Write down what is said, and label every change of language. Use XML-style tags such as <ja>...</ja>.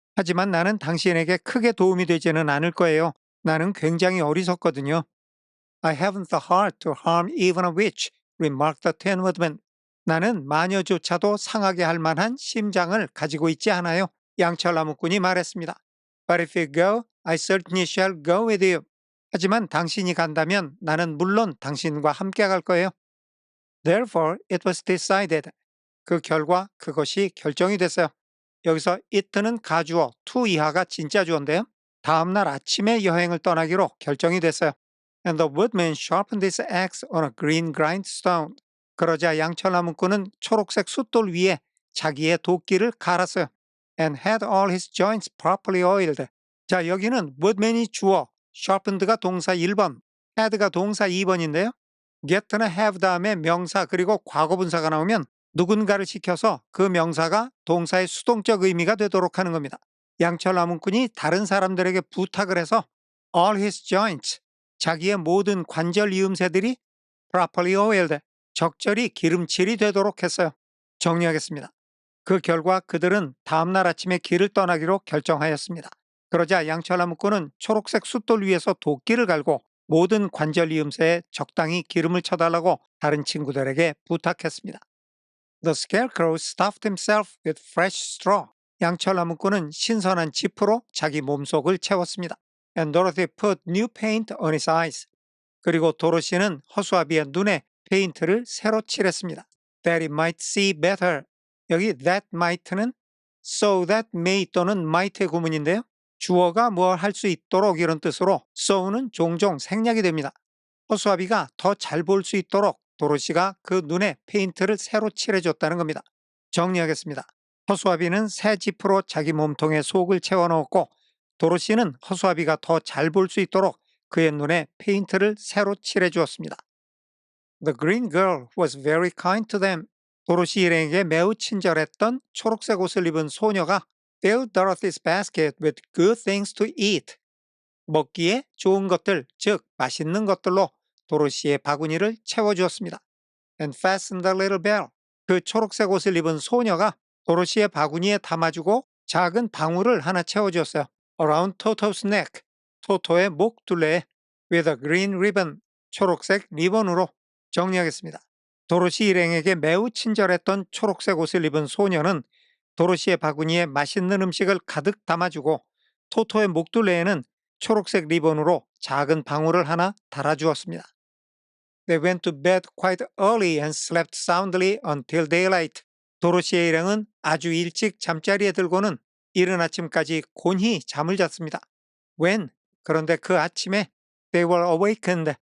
<ko>하지만 나는 당신에게 크게 도움이 되지는 않을 거예요. 나는 굉장히 어리석거든요.</ko> <en>I haven't the heart to harm even a witch, remarked the tin woodman.</en> <ko>나는 마녀조차도 상하게 할 만한 심장을 가지고 있지 않아요. 양철나무꾼이 말했습니다.</ko> <en>But if you go, I certainly shall go with you.</en> <ko>하지만 당신이 간다면 나는 물론 당신과 함께 갈 거예요.</ko> <en>Therefore, it was decided.</en> <ko>그 결과 그것이 결정이 됐어요. 여기서 it는 가주어, to 이하가 진짜 주어인데요. 다음날 아침에 여행을 떠나기로 결정이 됐어요.</ko> <en>And the woodman sharpened his axe on a green grindstone.</en> <ko>그러자 양철나무꾼은 초록색 숫돌 위에 자기의 도끼를 갈았어요.</ko> <en>And had all his joints properly oiled.</en> <ko>자, 여기는 woodman이 주어, sharpened가 동사 1번, had가 동사 2번인데요. get나 have 다음에 명사 그리고 과거분사가 나오면 누군가를 시켜서 그 명사가 동사의 수동적 의미가 되도록 하는 겁니다. 양철나무꾼이 다른 사람들에게 부탁을 해서</ko> <en>all his joints,</en> <ko>자기의 모든 관절 이음새들이</ko> <en>properly oiled,</en> <ko>적절히 기름칠이 되도록 했어요. 정리하겠습니다. 그 결과 그들은 다음날 아침에 길을 떠나기로 결정하였습니다. 그러자 양철나무꾼은 초록색 숫돌 위에서 도끼를 갈고 모든 관절 이음새에 적당히 기름을 쳐달라고 다른 친구들에게 부탁했습니다.</ko> <en>The scarecrow stuffed himself with fresh straw.</en> <ko>양철나무꾼은 신선한 지프로 자기 몸속을 채웠습니다.</ko> <en>And Dorothy put new paint on his eyes.</en> <ko>그리고 도로시는 허수아비의 눈에 페인트를 새로 칠했습니다.</ko> <en>That he might see better.</en> <ko>여기 that might는 so that may 또는 might의 구문인데요. 주어가 뭘 할 수 있도록 이런 뜻으로 so는 종종 생략이 됩니다. 허수아비가 더 잘 볼 수 있도록 도로시가 그 눈에 페인트를 새로 칠해줬다는 겁니다. 정리하겠습니다. 허수아비는 새 지프로 자기 몸통에 속을 채워넣었고 도로시는 허수아비가 더 잘 볼 수 있도록 그의 눈에 페인트를 새로 칠해주었습니다.</ko> <en>The green girl was very kind to them.</en> <ko>도로시 일행에게 매우 친절했던 초록색 옷을 입은 소녀가</ko> <en>filled Dorothy's basket with good things to eat.</en> <ko>먹기에 좋은 것들, 즉 맛있는 것들로 도로시의 바구니를 채워주었습니다.</ko> <en>And fastened the little bell.</en> <ko>그 초록색 옷을 입은 소녀가 도로시의 바구니에 담아주고 작은 방울을 하나 채워주었어요.</ko> <en>Around Toto's neck.</en> <ko>토토의 목 둘레에</ko> <en>with a green ribbon.</en> <ko>초록색 리본으로 정리하겠습니다. 도로시 일행에게 매우 친절했던 초록색 옷을 입은 소녀는 도로시의 바구니에 맛있는 음식을 가득 담아주고 토토의 목둘레에는 초록색 리본으로 작은 방울을 하나 달아주었습니다.</ko> <en>They went to bed quite early and slept soundly until daylight.</en> <ko>도로시의 일행은 아주 일찍 잠자리에 들고는 이른 아침까지 곤히 잠을 잤습니다.</ko> <en>When?</en> <ko>그런데 그 아침에</ko> <en>they were awakened.</en>